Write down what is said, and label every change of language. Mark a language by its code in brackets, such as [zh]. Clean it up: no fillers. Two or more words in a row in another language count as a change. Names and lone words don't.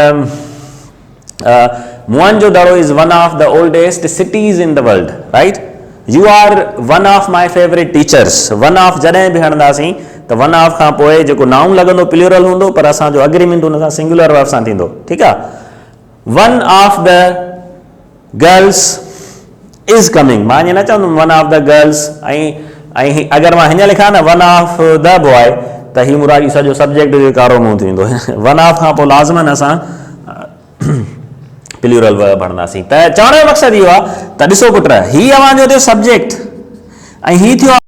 [en] Mohenjo-daro is one of the oldest cities in the world right you are one of my favorite teachers one of [sd] जॾहिं बि हणंदासीं त [en] वन [sd] ऑफ खां पोइ जेको नाउन लॻंदो प्लूरल हूंदो पर असांजो अग्रीमेंट हुन सां [en] singular verb [sd] सां थींदो ठीकु आहे [en] one of the girls is coming [sd] मां ईअं न चवंदुमि [en] one of the girls [sd] ऐं अगरि मां हीअं लिखां न [en] one of the boy [sd] त ही मुरादी सॼो सब्जेक्ट जो कारो मुंहुं थी वेंदो [en] one of [sd] खां पोइ लाज़मन असां [en] plural verb [sd] हणंदासीं त चवण जो मक़सदु इहो आहे त ॾिसो पुट ही अवांजो थियो सब्जेक्ट ऐं ही थियो